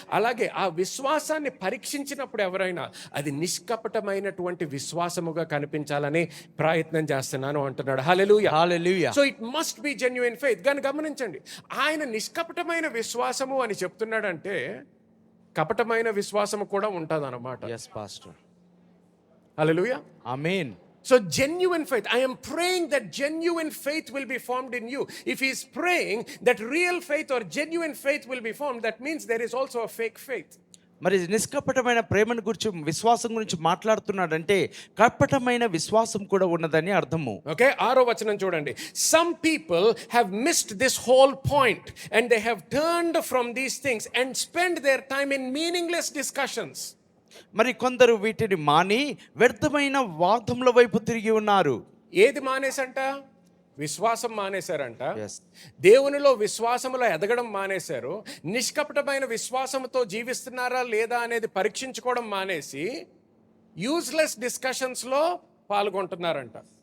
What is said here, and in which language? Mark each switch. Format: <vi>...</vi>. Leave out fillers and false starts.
<te>అలాగే ఆ విశ్వాసాన్ని పరీక్షించినప్పుడు ఎవరైనా అది నిష్కపటమైనటువంటి విశ్వాసముగా కనిపించాలని ప్రయత్నం చేస్తున్నాను అంటున్నాడు. హల్లెలూయా. హల్లెలూయా.</te> <en>So it must be genuine faith.</en> <te>కానీ గమనించండి, ఆయన నిష్కపటమైన విశ్వాసము అని చెప్తున్నాడంటే కపటమైన విశ్వాసము కూడా ఉంటుంది అన్నమాట.</te> <en>yes pastor.</en> <te>Hallelujah. Amen.</te> <en>So genuine faith, I am praying that genuine faith will be formed in you. If he is praying that real faith or genuine faith will be formed, that means there is also a fake faith.</en> <te>మరి నిష్కపటమైన ప్రేమను గురించి, విశ్వాసం గురించి మాట్లాడుతున్నాడంటే కపటమైన విశ్వాసం కూడా ఉన్నదని అర్థము. Okay, 6వ వచనం చూడండి.</te> <en>Some people have missed this whole point and they have turned from these things and spent their time in meaningless discussions.</en> <te>మరి కొందరు వీటిని మాని వ్యర్థమైన వాదముల వైపు తిరిగి ఉన్నారు. ఏది మానేసంట? విశ్వాసం మానేశారంట.</te> <en>Yes.</en> <te>దేవునిలో విశ్వాసములో ఎదగడం మానేశారు. నిష్కపటమైన విశ్వాసంతో జీవిస్తున్నారా లేదా అనేది పరీక్షించుకోవడం మానేసి యూజ్లెస్ డిస్కషన్స్లో పాల్గొంటున్నారంట.</te>